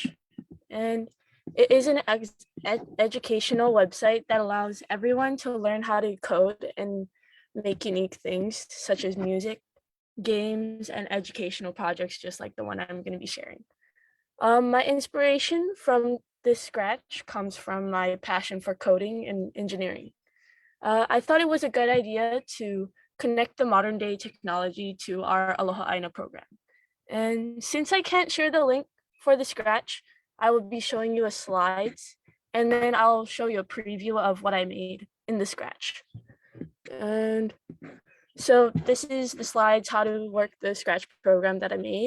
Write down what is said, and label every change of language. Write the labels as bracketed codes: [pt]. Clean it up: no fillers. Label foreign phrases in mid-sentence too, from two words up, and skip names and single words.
[en] And it is an educational website that allows everyone to learn how to code and make unique things such as music, games, and educational projects, just like the one I'm going to be sharing. My inspiration from this Scratch comes from my passion for coding and engineering. I thought it was a good idea to connect the modern day technology to our Aloha ʻāina program. And since I can't share the link for the Scratch, I will be showing you a slides, and then I'll show you a preview of what I made in the Scratch. And so this is the slides, how to work the Scratch program that I made.